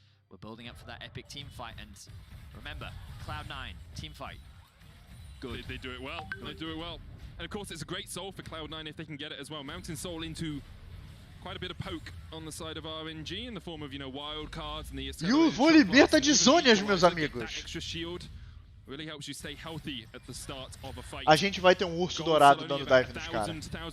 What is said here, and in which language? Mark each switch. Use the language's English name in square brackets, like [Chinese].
[English] We're building up for that epic team fight, and remember, Cloud9 team fight. Good. They do it well. They do it well. And of course, it's a great soul for Cloud9 if they can get it as well. Mountain Soul into quite a bit of poke on the side of RNG in the form of, you know, wild cards and the. [Portuguese] E o vou liberta de Zhonya's, meus amigos. [English] Extra shield really helps you stay healthy at the start of a fight. [Portuguese] A gente vai ter um urso dourado dando dive nos caras.